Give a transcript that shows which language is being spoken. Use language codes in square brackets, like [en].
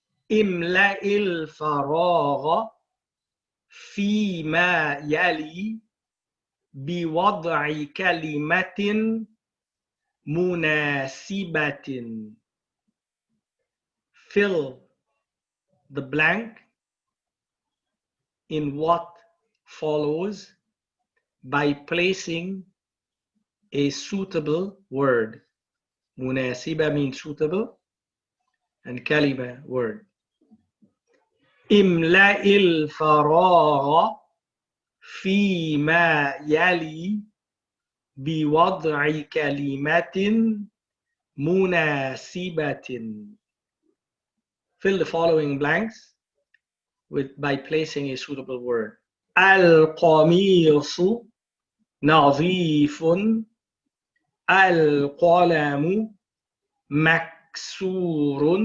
[ar] املأ الفراغ فيما يلي بوضع كلمة مناسبة. [en] Fill the blank in what follows by placing a suitable word. مناسبة means suitable and كلمة word. [ar] املأ الفراغ فيما يلي بوضع كلمة مناسبة. [en] Fill the following blanks by placing a suitable word. [ar] القميص نظيف. القلم مكسور.